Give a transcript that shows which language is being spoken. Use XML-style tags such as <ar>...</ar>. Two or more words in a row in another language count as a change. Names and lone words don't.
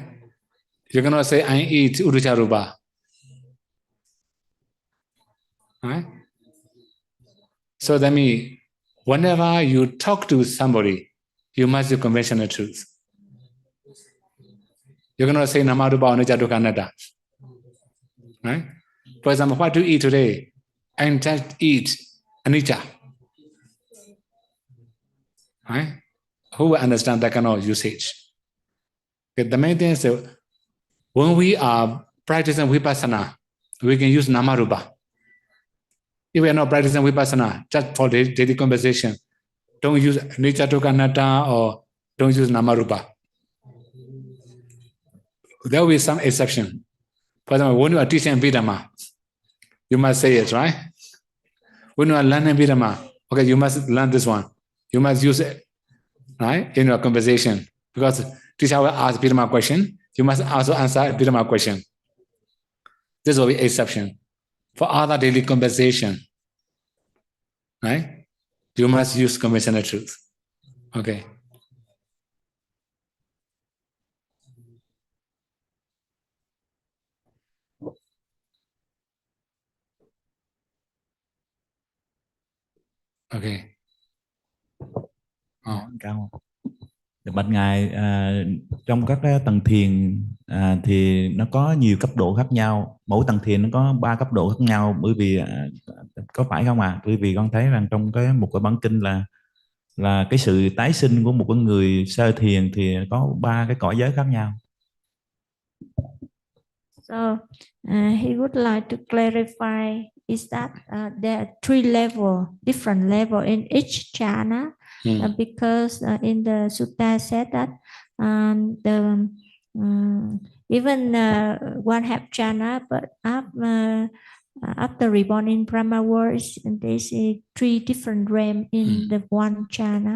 <en>You cannot say, I eat uducharupa. Right? So that means, whenever you talk to somebody, you must use conventional truth. You cannot say,</en> <pi>namarupa anicca dukkha anatta.</pi> <en>Right? For example, what do you eat today? I just eat anicca. Right? Who will understand that kind of usage? Okay, the main thing is that when we are practicing vipassana, we can use namarupa. If we are not practicing vipassana, just for daily conversation, don't use</en> <pi>anicca dukkha anatta</pi> <en>or don't use namarupa. There will be some exception. For example, when you are teaching Dhamma, you must say it, right? When you are learning Dhamma, okay, you must learn this one. You must use it, right, in your conversation. Because teacher will ask Dhamma question, you must also answer Dhamma question. This will be exception. For other daily conversation, right, you must use conventional truth. Okay. Okay.</en> <vi>Cao. Bạch Ngài, trong các tầng thiền thì nó có nhiều cấp độ khác nhau. Mỗi tầng thiền nó có 3 cấp độ khác nhau. Bởi vì có phải không ạ? Bởi vì con thấy rằng trong một cái bản kinh là cái sự tái sinh của một con người sơ thiền thì có 3 cái cõi giới khác nhau.</vi> <en>So he would like to clarify is that there are 3 levels, different levels in each jhana. Because in the sutta said that even one have jhana, but after reborn in Brahma world, they see 3 different realms in the one jhana,</en>